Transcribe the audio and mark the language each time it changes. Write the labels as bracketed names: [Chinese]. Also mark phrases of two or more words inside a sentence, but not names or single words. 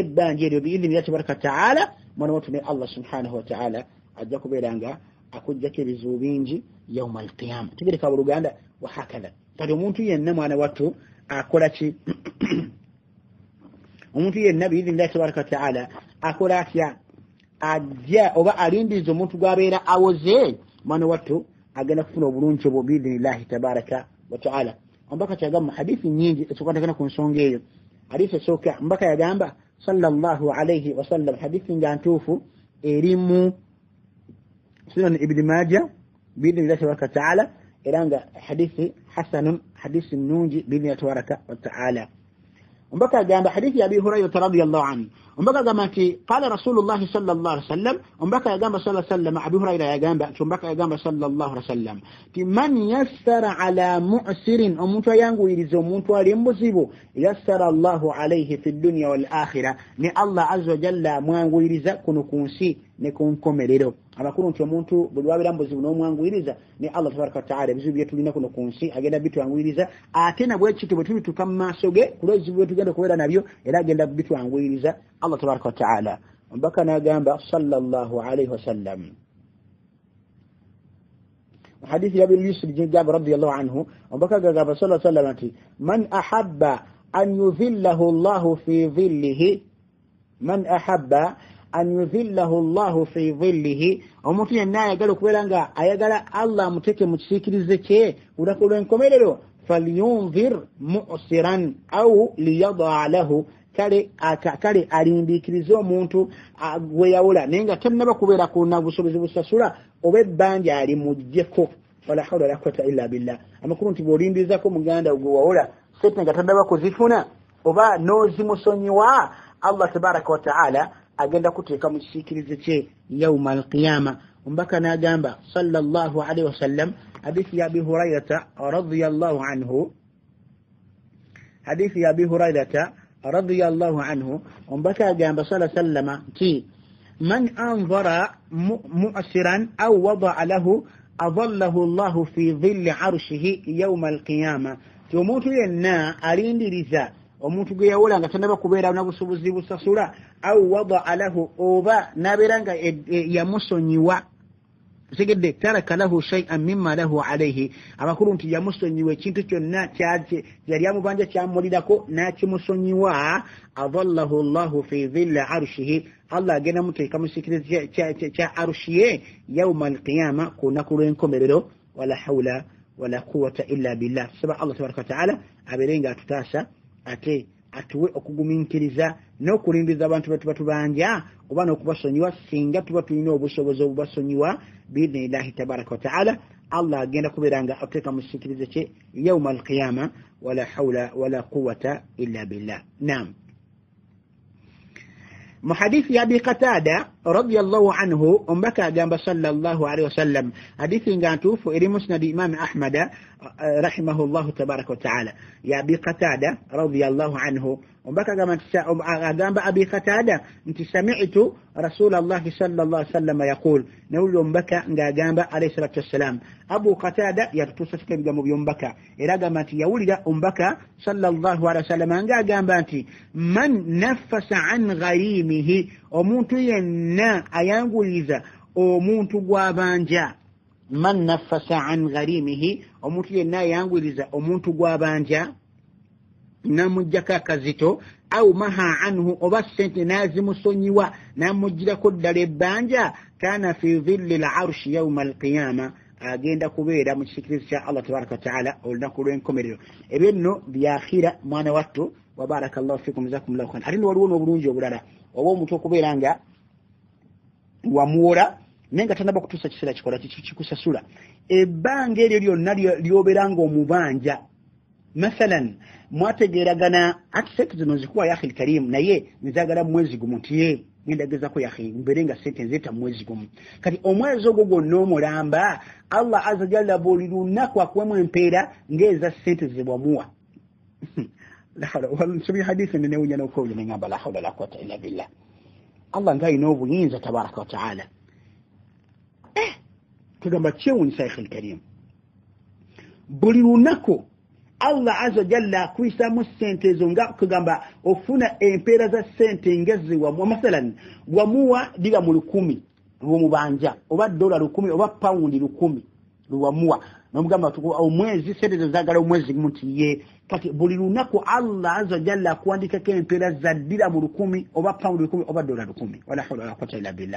[Ganda] ebbanja eryo [Arabic] بإذن الله تبارك وتعالى [Ganda] mwana watu ne [Arabic] الله سبحانه وتعالى [Ganda] ajja kubeera nga akuggyako ebizibu bingi [Arabic] يوم القيامة [Ganda] tegereka buluganda wahakadha kati omuntu yenna mwana wattu akola ki omuntu yenna [Arabic] بإذن الله تبارك وتعالى [Ganda] akola atya ajja oba alindiriza omuntu gwabeera awoze mwana wattu agenda kufuna obulungi obwo [Arabic] بإذن الله تبارك وتعالى. [Ganda] Omubaka kyagamba hadithi nyingi ezikwatagana ku nsonga eyo. Hadithi esooka omubaka yagamba [Arabic] صلى الله عليه وسلم, [Ganda] hadithi nga ntuufu eri mu sunan ibn Majah [Arabic] بإذن الله تبارك وتعالى, [Ganda] era nga hadithi hasanun, hadithi nungi [Arabic] بإذن الله تبارك وتعالى. [Ganda] Omubaka agamba hadithi ya Abi Hurairah [Arabic] رضي الله عنه, [Ganda] omubaka agamba nti [Arabic] قال رسول الله صلى الله عليه وسلم, [Ganda] omubaka yagamba [Arabic] صلى الله عليه وسلم, [Ganda] Abi Hurairah yagamba, omubaka yagamba [Arabic] صلى الله عليه وسلم [Ganda] ti [Arabic] من يسر على معسر, [Ganda] omuntu ayanguyiriza omuntu ali mbuzibu, [Arabic] يسر الله عليه في الدنيا والآخرة, ni Allah عز وجل [Ganda] mwanguyiriza kuno kunsi ne kunkomerero. Abakuru nti omuntu buli wabeera mbuzibu n'omwanguyiriza ni Allah [Arabic] تبارك وتعالى [Ganda] ebizibu bye tulina kuno kunsi agenda bitwanguyiriza, ate na bwe kityo bwe tubituuka mu maaso ge ku lw'ebizibu bye tugenda kubeera nabyo era agenda bitwanguyiriza Allah [Arabic] تبارك وتعالى. [Ganda] Omubaka n'agamba [Arabic] صلى الله عليه وسلم [Ganda] hadithi ya Abi Yusuf Jabir [Arabic] رضي الله عنه, [Ganda] omubaka agamba [Arabic] صلى الله عليه [Ganda] wasallam ati [Arabic] من أحب أن يظله الله في ظله, من أحب أن يظله الله في ظله, [Ganda] omuntu yenna ayagala okubeera nga ayagala Allah amuteke mu kisiikirize kye olunaku lw'enkomerero, [Arabic] فلينظر معسرا أو ليضع له, [Ganda] kale alindiikirize omuntu gweyawula naye nga tannaba kubeera kuna busobozi busasula oba ebbanja alimuggyeko. [Arabic] ولا حول ولا قوة إلا بالله. [Ganda] Amakulu nti bw'olindirizako muganda gwe wawula sente nga tannaba kuzifuna oba n'ozimusonyiwa, Allah [Arabic] تبارك وتعالى [Ganda] agenda kuteeka mu kisiikirize kye [Arabic] يوم القيامة. [Ganda] Omubaka n'agamba [Arabic] صلى الله عليه وسلم [Ganda] hadithi ya Abi Hurairata [Arabic] رضي الله عنه, [Ganda] hadithi ya Abi Hurairata [Arabic] رضي الله عنه, [Ganda] omubaka agamba [Arabic] صلى الله عليه وسلم nti من أنظر معسرا أو وضع له أظله الله في ظل عرشه يوم القيامة. [Ganda] Ti omuntu yenna alindiriza omuntu gwe yawula nga tannaba kubeera na busobozi busasula, [Arabic] أو وضع له, [Ganda] oba nabeera nga yamusonyiwa, segedde [Arabic] ترك له شيئا مما له عليه, [Ganda] abakulu nti yamusonyiwa ekintu kyonna yali amubanja kyamulirako n'kimusonyiwa, [Arabic] أظله الله في ظل عرشه, [Ganda] Allah agenda muteeka mu kisiikirize kya arushi ye [Arabic] يوم القيامة [Ganda] ku lunaku lw'enkomerero. [Arabic] ولا حول ولا قوة إلا بالله. [Ganda] Saba Allah [Arabic] تبارك وتعالى [Ganda] abeere nga atutaasa ate atuwe okugumiikiriza n'okulindiriza abantu be tuba tubanja oba n'okubasonyiwa singa tuba tulina obusobozi obubasonyiwa [Arabic] بإذن الله تبارك وتعالى. [Ganda] Allah agenda kubeera nga ateeka mu kisiikirize kye [Arabic] يوم القيامة. ولا حول ولا قوة إلا بالله. [Ganda] Naam. mu hadithi ya Abi Qatada [Arabic] رضي الله عنه [Ganda] ombaka agamba [Arabic] صلى الله عليه وسلم [Ganda] hadithi ngantufu eri musnad Imam Ahmad [Arabic] رحمه الله تبارك وتعالى [Ganda] ya Abi Qatada [Arabic] رضي الله عنه [Ganda] ombaka agamba Abi Qatada nti [Arabic] سمعت رسول الله صلى الله عليه وسلم يقول [Ganda] nawlo ombaka ngagamba [Arabic] عليه الصلاة والسلام [Ganda] Abu Qatada yatutusika bigambo byombaka era agamba nti yawulira ombaka [Arabic] صلى الله عليه وسلم [Ganda] ngagamba nti [Arabic] من نفس عن غريمه [Ganda] omuntu yenna ayanguliza omuntu gwabanja [Arabic] من نفس عن غريمه [Ganda] omuntu yenna ayanguliza omuntu gwabanja namujjako akazito [Arabic] أو محا عنه [Ganda] oba sente nazimusonyiwa namujjirako ddala ebbanja [Arabic] كان في ظل العرش يوم القيامة [Ganda] agenda kubeera mu kisikirizo kya Allah tabaraka [Arabic] وتعالى [Ganda] olunaku lw'enkomerero ebyo nno byakhira mwana wattu [Arabic] وبارك الله فيكم جزاكم الله خيرا [Ganda] ate waliwo n'obulungi obulala oba omuntu okubeera nga wamuwola naye nga tanaba kutuusa kiseera kikola kikusasula ebbanga eryo lyonna lyobeera ng'omubanja mathalan mwategeeragana ati sente zino zikuwa [Arabic] يا أخي الكريم [Ganda] naye nzagala mwezi gumu nti ye ngenda gezako [Arabic] يا أخي [Ganda] mbere nga sente nzeta mwezi gumu kati omwezi ogwo gwonna omulamba Allah [Arabic] عز جل [Ganda] buli lunaku akuwemu empeera ng'eza sente zebwamuwa nsobi hadithi nenewunya n'okowunya neŋŋamba [Arabic] لا حول لا قوة إلا بالله [Ganda] Allah ng'alina obuyinza [Arabic] تبارك وتعالى [Ganda] tugamba kyewunyisa akhil karim buli lunaku Allah [Arabic] عز جل [Ganda] kuisamu sente ezo nga kugamba ofuna empeera za sente ngezi wa mathalan wamuwa diga mu 10 lw'omubanja oba $10 oba pound 10 lwamuwa nomugamba omwezi sente zagala omwezi munti ye kati buli lunaku Allah [Arabic] عز جل [Ganda] kuandikako empeera za ddira mu 1000 oba pound 1000 oba dola 1000 [Arabic] ولا حول ولا قوة إلا بالله.